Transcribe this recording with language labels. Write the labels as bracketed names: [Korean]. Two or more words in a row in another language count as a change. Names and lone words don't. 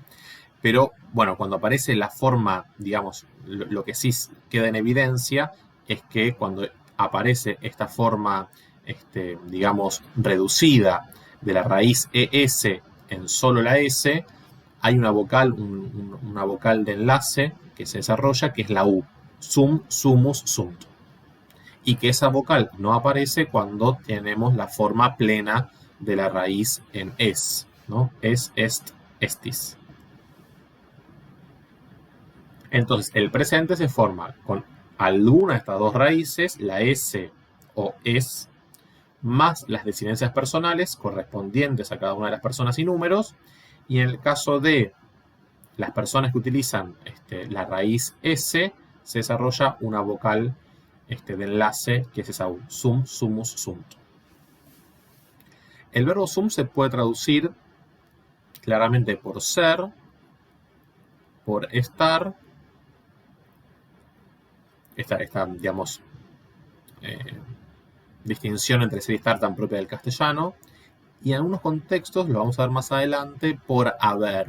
[Spanish] Pero, bueno, cuando aparece la forma, digamos, lo que sí queda en evidencia es que cuando aparece esta forma, digamos, reducida de la raíz ES en solo la S, hay una vocal, una vocal de enlace que se desarrolla, que es la U. [Latin] Sum, sumus, sunt. [Spanish] Y que esa vocal no aparece cuando tenemos la forma plena de la raíz en es, ¿no? [Latin] Es, est, estis. [Spanish] Entonces, el presente se forma con alguna de estas dos raíces, la S o es, más las desinencias personales correspondientes a cada una de las personas y números. Y en el caso de las personas que utilizan la raíz S, se desarrolla una vocal de enlace, que es esa U, [Latin] sum, sumus, sunt. [Spanish] El verbo sum se puede traducir claramente por ser, por estar, esta digamos, distinción entre ser y estar tan propia del castellano, y en algunos contextos, lo vamos a ver más adelante, por haber.